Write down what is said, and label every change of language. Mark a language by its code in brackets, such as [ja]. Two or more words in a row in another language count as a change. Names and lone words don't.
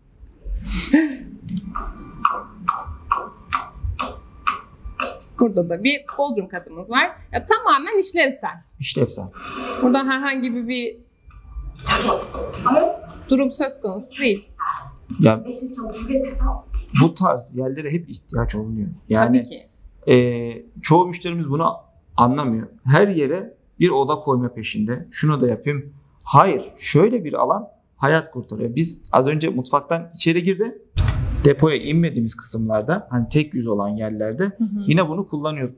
[tr] Burada da bir bodrum katımız var. Ya, tamamen işlevsel. İşlevsel. Burada herhangi bir durum söz konusu değil. Yani [ko] 매실청 2개 타서 [tr] bu tarz yerlere hep ihtiyaç olunuyor. Yani Tabii ki. çoğu müşterimiz bunu anlamıyor. Her yere bir oda koyma peşinde. Şunu da yapayım. Hayır. Şöyle bir alan hayat kurtarıyor. Biz az önce mutfaktan içeri girdi. Depoya inmediğimiz kısımlarda hani tek yüz olan yerlerde yine bunu kullanıyoruz.